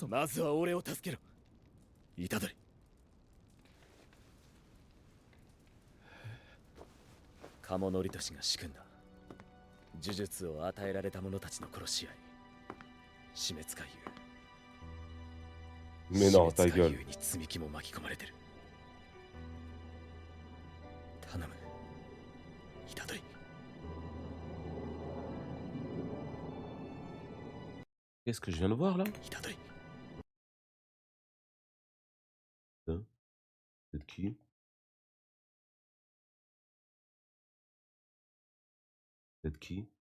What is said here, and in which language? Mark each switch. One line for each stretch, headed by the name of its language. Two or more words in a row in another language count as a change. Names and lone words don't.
Japanese: まずは俺を助けろ、虎杖。鴨則俊が仕組んだ呪術を与えられた者たちの殺し合い、死滅回遊。
French: Mais non, ta
Japanese: 死滅
French: gueule.
Japanese: 回遊に積み木も巻き込まれてる。頼む、虎杖。
French: Qu'est-ce que je viens de voir là?
Japanese: 虎杖。
French: Hein? C'est qui? C'est qui?